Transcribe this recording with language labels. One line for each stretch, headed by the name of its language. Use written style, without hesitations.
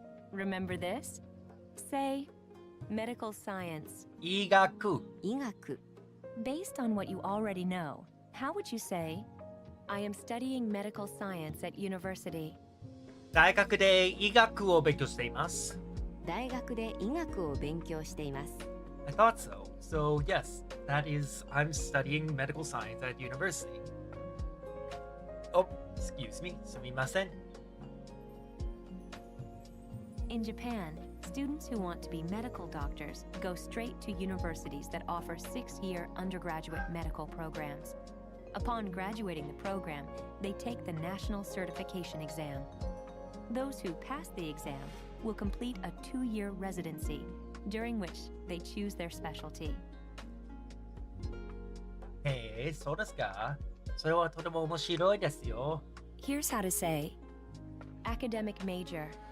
English: Remember this? Say medical science.
Japanese: 医学。医学、
English: Based on what you already know, how would you say, I am studying medical science at university?
Japanese: 大学で医学を勉強しています。大学で医学を勉強しています。
English: I thought so. So yes, that is, I'm studying medical science at university. Oh, excuse me.
Japanese: すみません。
English: In Japan, students who want to be medical doctors go straight to universities that offer 6-year undergraduate medical programs. Upon graduating the program, they take the national certification exam. Those who pass the exam will complete a 2-year residency, during which they choose their specialty.
Japanese: へえ、そうですか。それはとても面白いですよ。
English: Here's how to say academic major.